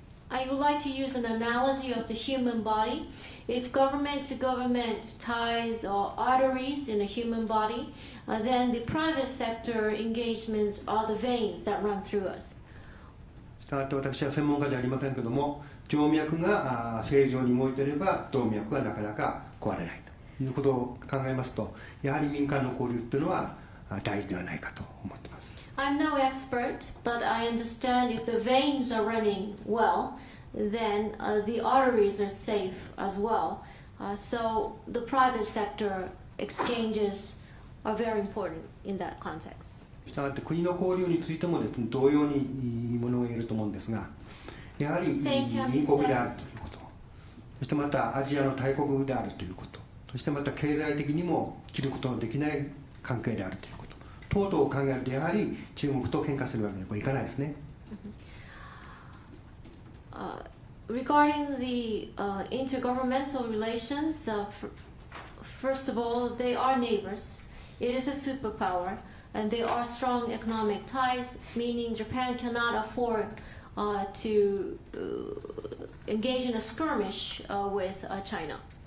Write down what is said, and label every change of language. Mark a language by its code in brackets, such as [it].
[en] I would like to use an analogy of the human body. If government-to-government ties or arteries in a human body, then the private sector engagements are the veins that run through us. [ja] したがって私は専門家ではありませんけども、静脈が正常に動いていれば動脈はなかなか壊れないということを考えますと、やはり民間の交流というのは大事ではないかと思っています。 [en] I'm no expert, but I understand if the veins are running well, then the arteries are safe as well. So the private sector exchanges are very important in that context. [ja] したがって国の交流についてもですね、同様にものが言えると思うんですが、やはり隣国であるということ、そしてまたアジアの大国であるということ、そしてまた経済的にも切ることのできない関係であるということ等々を考えると、やはり中国と喧嘩するわけにはいかないですね。 [en] Regarding the intergovernmental relations, first of all, they are neighbors. It is a superpower, and there are strong economic ties, meaning Japan cannot afford to engage in a skirmish with China.